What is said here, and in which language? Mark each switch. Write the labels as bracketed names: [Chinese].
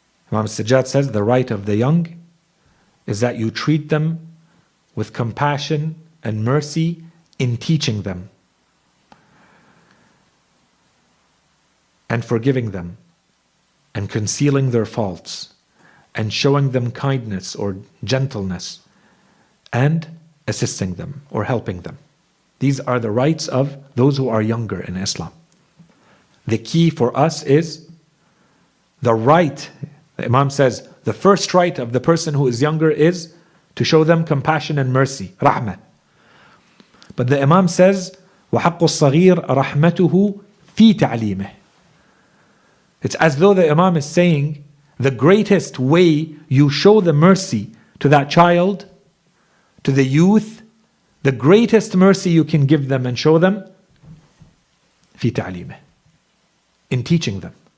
[English] Imam Sajjad says the right of the young is that you treat them with compassion and mercy in teaching them and forgiving them and concealing their faults and showing them kindness or gentleness and assisting them or helping them. These are the rights of those who are younger in Islam. The key for us is the right. The Imam says the first right of the person who is younger is to show them compassion and mercy, rahmah. But the Imam says, [Arabic] وَحَقُّ الصَّغِيرِ رَحْمَتُهُ فِي تَعْلِيمِهِ. [English] It's as though the Imam is saying, the greatest way you show the mercy to that child, to the youth, the greatest mercy you can give them and show them, [Arabic] فِي تَعْلِيمِهِ, [English] in teaching them.